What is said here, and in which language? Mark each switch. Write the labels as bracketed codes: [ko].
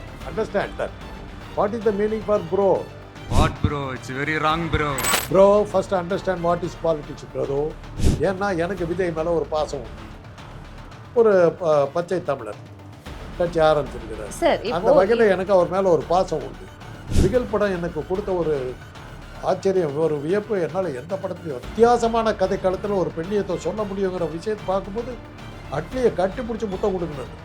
[en] Understand that what is the meaning for bro. What bro? It's very wrong bro. Bro, first understand what is politics bro. [ta] ஏன்னா எனக்கு விஜய் மேலே ஒரு பாசம் உண்டு. ஒரு பச்சை தமிழர் கட்சி ஆரம்பிச்சிருக்கிறார். அந்த வகையில் எனக்கு அவர் மேலே ஒரு பாசம் உண்டு. பிகில் படம் எனக்கு கொடுத்த ஒரு ஆச்சரியம், ஒரு வியப்பு. என்னால் எந்த படத்துலையும் வித்தியாசமான கதை களத்தில் ஒரு பெண்ணியத்தை சொல்ல முடியுங்கிற விஷயத்தை பார்க்கும்போது அட்லியை கட்டி பிடிச்சி முத்தம் கொடுக்கணும்.